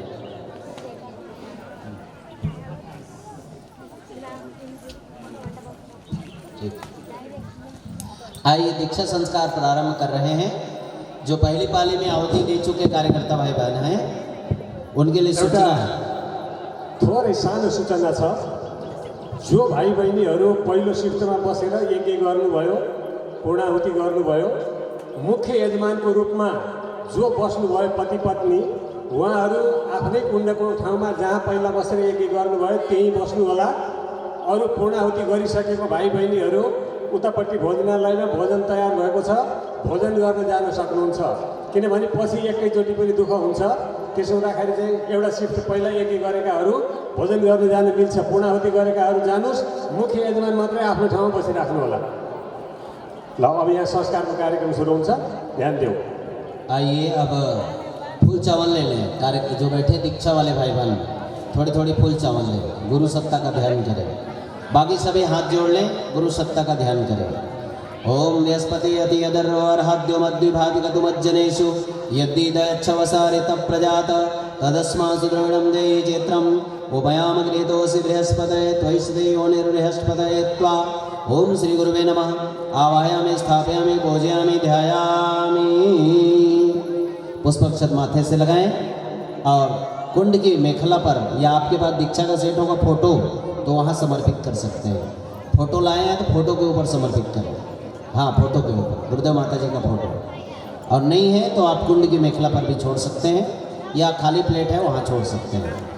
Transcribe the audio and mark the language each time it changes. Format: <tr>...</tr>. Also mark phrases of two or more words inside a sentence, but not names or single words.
<hi>आइए दीक्षा संस्कार प्रारंभ कर रहे हैं। जो पहली पाली में आहुति दे चुके कार्यकर्ता भाई बहन हैं उनके लिए सूचना है।</hi> <ne>थोरै सानो सूचना छ। जो भाइ बहिनीहरू पहिलो शिफ्टमा बसेर यज्ञ गर्नुभयो, पूर्णाहुति गर्नुभयो, मुख्य यजमानको रूपमा जो बस्नुभयो पति पत्नी, उहाँहरू आफ्नै कुण्डको ठाउँमा जहाँ पहिला बसेर यज्ञ गर्नुभयो त्यहीँ बस्नु होला। अरू पूर्णाहुति गरिसकेको भाइ बहिनीहरू उतापट्टि भोजनालयमा भोजन तयार भएको छ, भोजन गर्न जान सक्नुहुन्छ। किनभने पछि एकैचोटि पनि दुःख हुन्छ। त्यसो हुँदाखेरि चाहिँ एउटा सिफ्ट पहिला यज्ञ गरेकाहरू भोजन गर्न जान मिल्छ, पूर्णाहुति गरेकाहरू जानुहोस्, मुख्य यजमान मात्रै आफ्नो ठाउँमा बसिराख्नु होला। ल अब यहाँ संस्कारको कार्यक्रम सुरु हुन्छ, ध्यान देऊ।</ne> <hi>आइए अब फूल चावल ले लें। कार्य जो बैठे दीक्षा वाले भाई बहन थोड़ी थोड़ी फूल चावल लें, गुरु सत्ता का ध्यान करें। बाकी सभी हाथ जोड़ लें, गुरु सत्ता का ध्यान करें।</hi> <sa>ओम बृहस्पति अति अदर्व अर्हाद्यो मद्विभातिकतुमज्जनेषु यद्दीदच्छवसारित प्रजात तदस्मासु द्रविणं देहि चैत्रम् उपयाम गृहीतोऽसि बृहस्पतये त्वयि श्रीयोनिर्बृहस्पतये त्वा। ओम श्री गुरुवे नमः। आवाहयामि, स्थापयामि, पूजयामि, ध्यायामि।</sa> <hi>पुष्पक्षत माथे से लगाएं और कुंड की मेखला पर या आपके पास दीक्षा का सेट होगा फोटो तो वहाँ समर्पित कर सकते हैं। फोटो लाए हैं तो फोटो के ऊपर समर्पित करें। हाँ, फोटो के ऊपर गुरुदेव माता जी का फोटो, और नहीं है तो आप कुंड की मेखला पर भी छोड़ सकते हैं या खाली प्लेट है वहाँ छोड़ सकते हैं।</hi>